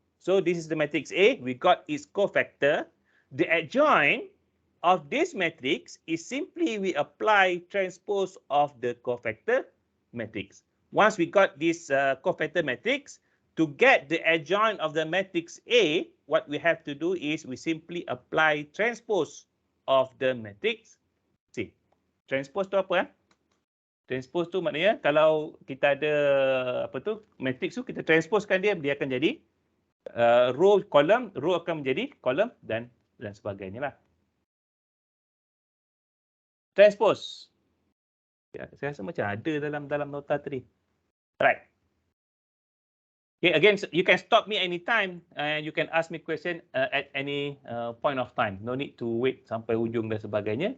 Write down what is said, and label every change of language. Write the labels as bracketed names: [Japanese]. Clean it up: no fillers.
[English] So this is the matrix A. We got its cofactor. The adjoint of this matrix is simply we apply transpose of the cofactor matrix. Once we got this cofactor matrix, to get the adjoint of the matrix A, what we have to do is we simply apply transpose of the matrix C. [Malay] Transpose tu apa? Transpose tu maknanya kalau kita ada matrix tu, kita transposekan dia akan jadi row kolom, row akan menjadi kolom dan sebagainya lah. Transpose. Ya, saya rasa macam ada dalam nota tadi. Right. [English] Okay, again, you can stop me anytime and you can ask me question at any point of time. No need to wait [Malay] sampai ujung dan sebagainya.